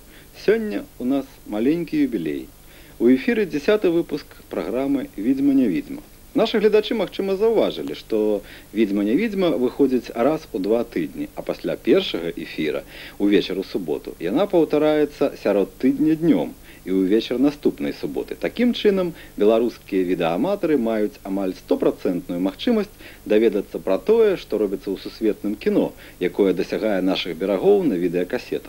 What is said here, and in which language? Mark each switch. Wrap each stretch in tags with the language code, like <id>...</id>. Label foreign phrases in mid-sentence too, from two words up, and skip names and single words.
<ru>Сегодня у нас маленький юбилей. У эфире 10-й выпуск программы «Відьма не відьма».</ru> <be>Наши глядачи, магчыма, заўважылі, што «Відьма не відьма» выходзіць раз у 2 тыдні, а пасля першага эфира, увечар у суботу, яна паўтараецца сярод тыдня днём і ўвечар наступнай суботы. Такім чынам, беларускія відэааматары маюць амаль 100% магчымасць даведацца пра тое, што робіцца ў сусветным кіно, якое дасягае нашых берагоў на відэакасетах.</be>